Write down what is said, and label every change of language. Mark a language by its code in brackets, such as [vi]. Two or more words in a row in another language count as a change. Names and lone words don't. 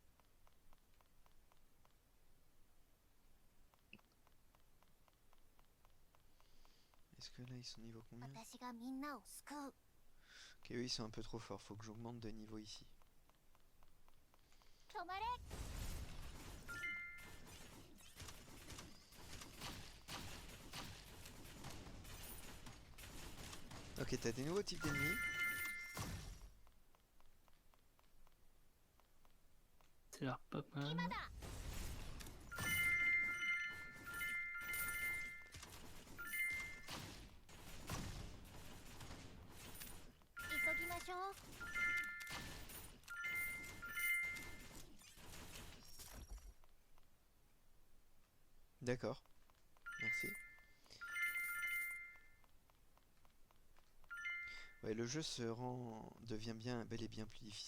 [fr] Est-ce que là, ils sont niveau combien? [ja] 私がみんなを救う [fr] Ok, eux, ils sont un peu trop forts. Faut que j'augmente de niveau ici. [ja] 止まれ [fr] Ok, t'as des nouveaux types d'ennemis. Ça a l'air pas mal. [ja] 今だ 急ぎましょう [fr] D'accord. Merci. Ouais, le jeu devient bien, bel et bien plus difficile.